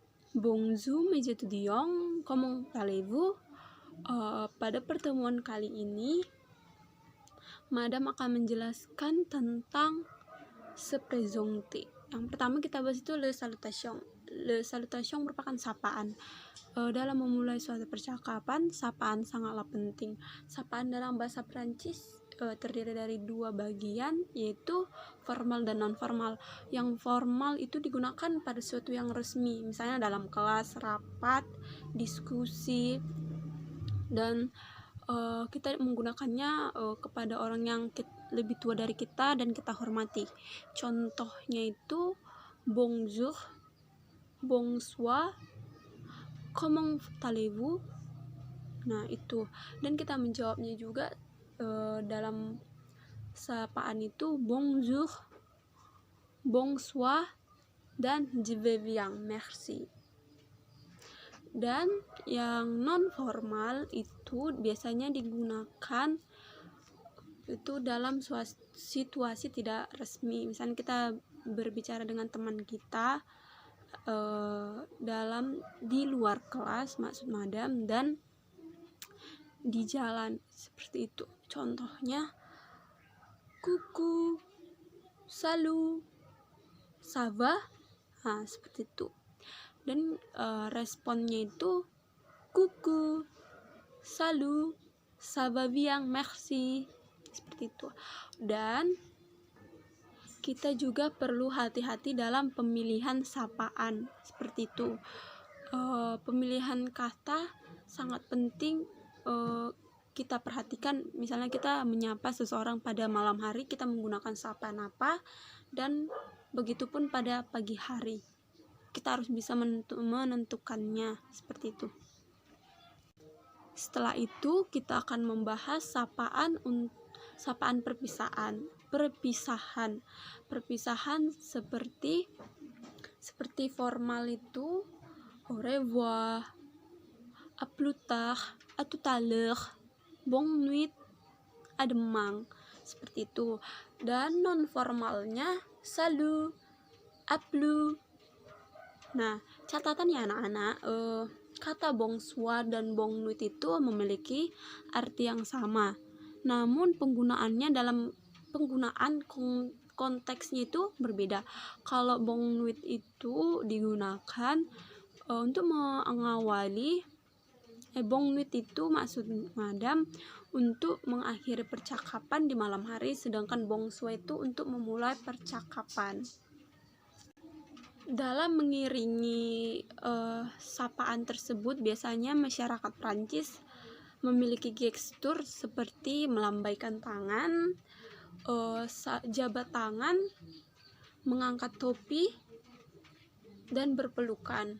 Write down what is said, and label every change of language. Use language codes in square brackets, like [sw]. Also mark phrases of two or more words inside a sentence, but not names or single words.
[fr] Bonjour mes étudiants, comment allez-vous? [id] Pada pertemuan kali ini, Madam akan menjelaskan tentang [fr] se présenter. [id] Yang pertama kita bahas itu [fr] le salutation. Le salutation [id] merupakan sapaan. Dalam memulai suatu percakapan, sapaan sangatlah penting. Sapaan dalam bahasa Prancis terdiri dari dua bagian, yaitu formal dan non formal. Yang formal itu digunakan pada sesuatu yang resmi, misalnya dalam kelas, rapat, diskusi, dan kita menggunakannya kepada orang yang lebih tua dari kita dan kita hormati. Contohnya itu [fr] bonjour, bonsoir, comment allez-vous. [id] Nah itu, dan kita menjawabnya juga dalam sapaan itu [fr] bonjour, bonsoir, [id] dan [fr] je vais bien, merci. [id] Dan yang non formal itu biasanya digunakan itu dalam situasi tidak resmi. Misalnya kita berbicara dengan teman kita di luar kelas, maksud Madam, dan di jalan, seperti itu. [fr] Contohnya coucou, salut, ça va, [id] nah seperti itu. Dan responnya itu [fr] coucou, salut, ça va bien, merci, [id] seperti itu. Dan kita juga perlu hati-hati dalam pemilihan sapaan, seperti itu. Pemilihan kata sangat penting kita perhatikan. Misalnya kita menyapa seseorang pada malam hari, kita menggunakan sapaan apa, dan begitupun pada pagi hari. Kita harus bisa menentukannya, seperti itu. Setelah itu kita akan membahas sapaan perpisahan seperti formal itu [fr] au revoir, à plus tard, à tout à l'heure, bonne nuit, à demain, [id] seperti itu. Dan non formalnya [fr] salut, à plus. [id] Nah, catatan ya anak-anak, kata bonsoir dan [fr] bonne nuit [id] itu memiliki arti yang sama. Namun penggunaannya dalam konteksnya itu berbeda. Kalau [fr] bonne nuit [id] itu digunakan untuk mengawali [fr] bonne nuit [id] itu maksud Madam untuk mengakhiri percakapan di malam hari, sedangkan bonsoir itu untuk memulai percakapan. Dalam mengiringi sapaan tersebut, biasanya masyarakat Prancis memiliki gestur seperti melambaikan tangan, jabat tangan, mengangkat topi, dan berpelukan.